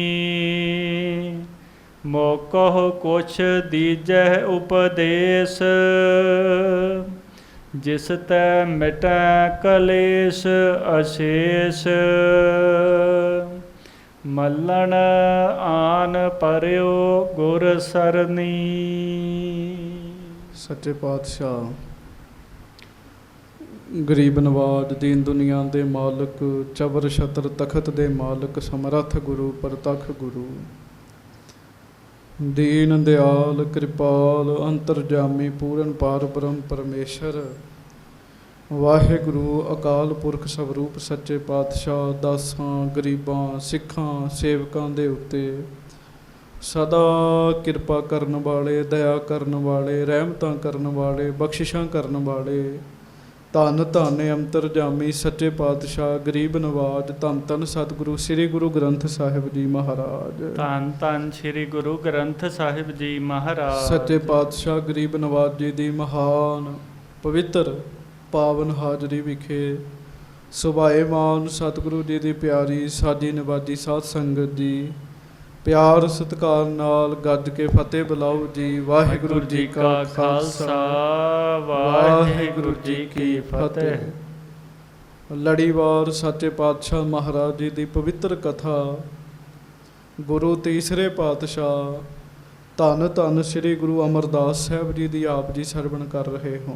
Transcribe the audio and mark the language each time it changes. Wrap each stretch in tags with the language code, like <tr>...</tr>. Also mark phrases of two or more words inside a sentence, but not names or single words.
<pa>ਮੋਕਹ ਕੁਛ ਦੀਜਹ ਉਪਦੇਸ਼। ਜਿਸ ਤੈ ਮਿਟੈ ਕਲੇਸ਼ ਅਸ਼ੇਸ਼। ਮੱਲਣ ਆਨ ਪਰਯੋ ਗੁਰ ਸਰਨੀ। ਸੱਚੇ ਪਾਤਸ਼ਾਹ ਗਰੀਬ ਨਿਵਾਜ ਦੀਨ ਦੁਨੀਆ ਦੇ ਮਾਲਕ ਚਬਰ ਛਤਰ ਤਖ਼ਤ ਦੇ ਮਾਲਕ ਸਮਰੱਥ ਗੁਰੂ ਪਰਤੱਖ ਗੁਰੂ। ਦੀਨ ਦਇਆਲ ਕਿਰਪਾਲ ਅੰਤਰਜਾਮੀ ਪੂਰਨ ਪਾਰ ਬ੍ਰਹਮ ਪਰਮੇਸ਼ਰ। ਵਾਹਿਗੁਰੂ ਅਕਾਲ ਪੁਰਖ ਸਰੂਪ ਸੱਚੇ ਪਾਤਸ਼ਾਹ ਦਾਸਾਂ ਗਰੀਬਾਂ ਸਿੱਖਾਂ ਸੇਵਕਾਂ ਦੇ ਉੱਤੇ ਸਦਾ ਕਿਰਪਾ ਕਰਨ ਵਾਲੇ ਦਇਆ ਕਰਨ ਵਾਲੇ ਰਹਿਮਤਾਂ ਕਰਨ ਵਾਲੇ ਬਖਸ਼ਿਸ਼ਾਂ ਕਰਨ ਵਾਲੇ ਧੰਨ ਧੰਨ ਅੰਤਰਜਾਮੀ ਸੱਚੇ ਪਾਤਸ਼ਾਹ ਗਰੀਬ ਨਿਵਾਜ ਧੰਨ ਧੰਨ ਸਤਿਗੁਰੂ ਸ੍ਰੀ ਗੁਰੂ ਗ੍ਰੰਥ ਸਾਹਿਬ ਜੀ ਮਹਾਰਾਜ। ਧੰਨ ਧੰਨ ਸ੍ਰੀ ਗੁਰੂ ਗ੍ਰੰਥ ਸਾਹਿਬ ਜੀ ਮਹਾਰਾਜ। ਸੱਚੇ ਪਾਤਸ਼ਾਹ ਗਰੀਬ ਨਿਵਾਜ ਜੀ ਦੀ ਮਹਾਨ ਪਵਿੱਤਰ ਪਾਵਨ ਹਾਜ਼ਰੀ ਵਿਖੇ ਸੁਭਾਏਮਾਨ ਸਤਿਗੁਰੂ ਜੀ ਦੀ ਪਿਆਰੀ ਸਾਜੀ ਨਿਵਾਜੀ ਸਾਧ ਸੰਗਤ ਜੀ, ਪਿਆਰ ਸਤਿਕਾਰ ਨਾਲ ਗੱਜ ਕੇ ਫਤਿਹ ਬੁਲਾਓ ਜੀ। ਵਾਹਿਗੁਰੂ ਜੀ ਕਾ ਖਾਲਸਾ, ਵਾਹਿਗੁਰੂ ਜੀ ਕੀ ਫਤਿਹ। ਲੜੀਵਾਰ ਸੱਚੇ ਪਾਤਸ਼ਾਹ ਮਹਾਰਾਜ ਜੀ ਦੀ ਪਵਿੱਤਰ ਕਥਾ, ਗੁਰੂ ਤੀਸਰੇ ਪਾਤਸ਼ਾਹ ਧੰਨ ਧੰਨ ਸ੍ਰੀ ਗੁਰੂ ਅਮਰਦਾਸ ਸਾਹਿਬ ਜੀ ਦੀ ਆਪ ਜੀ ਸਰਵਣ ਕਰ ਰਹੇ ਹੋ।</pa>